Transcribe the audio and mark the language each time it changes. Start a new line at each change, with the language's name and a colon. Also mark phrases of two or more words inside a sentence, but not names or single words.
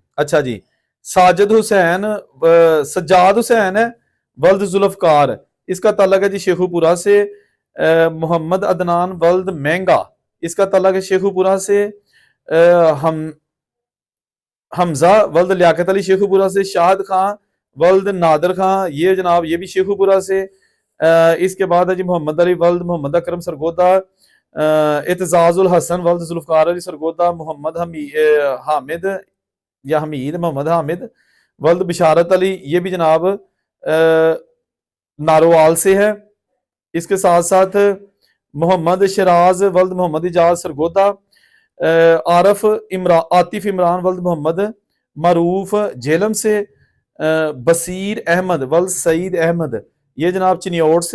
Urdu: اچھا جی، ساجد حسین سجاد حسین ہے ولد ذوالفقار، اس کا تعلق ہے جی شیخوپورہ سے. محمد عدنان ولد مہنگا، اس کا تعلق ہے شیخوپورہ سے. ہم حمزہ ولد لیاقت علی شیخوپورہ سے. شاہد خان ولد نادر خان, یہ جناب یہ بھی شیخوپورہ سے. اس کے بعد ہے جی محمد علی ولد محمد اکرم سرگودھا. اعتزاز الحسن ولد ذوالفقار علی سرگودھا. محمد حامد یا حمید محمد حامد ولد بشارت علی, یہ بھی جناب نارووال سے ہے. اس کے ساتھ ساتھ محمد شیراز ولد محمد اعجاز سرگودھا. عارف عاطف عمران ولد محمد معروف جہلم سے. بشیر احمد ولد سعید احمد، یہ جناب چنیوٹ سے.